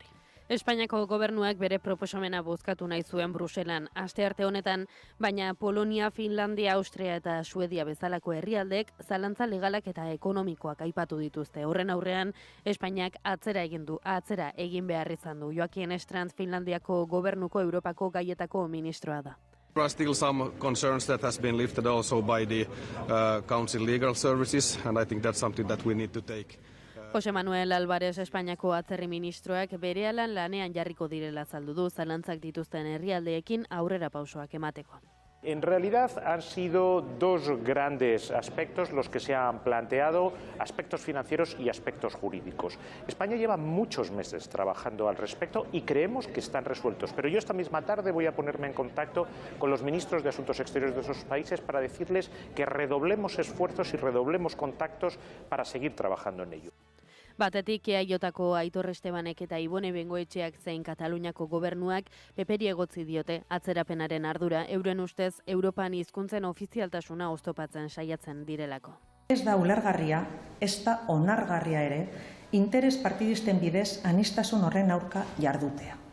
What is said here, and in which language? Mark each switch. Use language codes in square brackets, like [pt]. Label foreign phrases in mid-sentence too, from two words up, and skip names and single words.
[eu] Espainiako gobernuak bere proposamena bozkatu nahi zuen Bruselan astearte honetan, baina Polonia, Finlandia, Austria eta Suedia bezalako herrialdek zalantza legalak eta ekonomikoak aipatu dituzte. Horren aurrean, Espainiak atzera egin behar izan du. Joaquín Estrand, Finlandiako gobernuko Europako gaietako ministroa da. [en] There are still some concerns that has been lifted also by the Council Legal Services, and I think that's something that we need to take. [eu] Jose Manuel Álvarez, Espainiako atzerri ministroak berehalan lanean jarriko direla azaldu du zalantzak dituzten herrialdeekin aurrera pausoak emateko. [es] En realidad han sido dos grandes aspectos los que se han planteado, aspectos financieros y aspectos jurídicos. España lleva muchos meses trabajando al respecto y creemos que están resueltos, pero yo esta misma tarde voy a ponerme en contacto con los ministros de Asuntos Exteriores de esos países para decirles que redoblemos esfuerzos y redoblemos contactos para seguir trabajando en ello. [eu] Batetik, EAJko Aitor Estebanek eta Ibone Bengoetxeak zein Kataluniako gobernuak PPri egotzi diote atzerapenaren ardura, euren ustez Europan hizkuntzen ofizialtasuna oztopatzen saiatzen direlako. Ez da ulergarria, ez da onargarria ere, interes partidisten bidez anistasun horren aurka jardutea.